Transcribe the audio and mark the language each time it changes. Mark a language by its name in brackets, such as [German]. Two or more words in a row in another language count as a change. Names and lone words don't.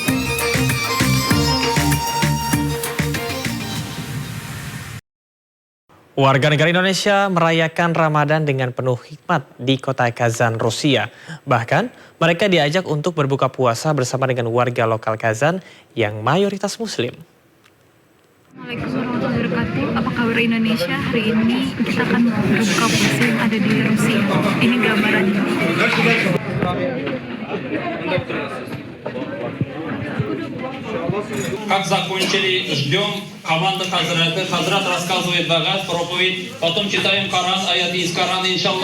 [Indonesian] Warga negara Indonesia merayakan Ramadan dengan penuh hikmat di kota Kazan, Rusia. Bahkan, mereka diajak untuk berbuka puasa bersama dengan warga lokal Kazan yang mayoritas Muslim. [Arabic] السلام عليكم ورحمة الله وبركاته. [Indonesian] Apa kabar Indonesia? Hari ini kita akan berbuka puasa yang ada di Rusia. Ini gambarannya. [Russian] Как закончили, ждем команды Хазрата. Хазрат рассказывает багаж, проповедь. Потом читаем Коран, аяты из Корана, иншаллах.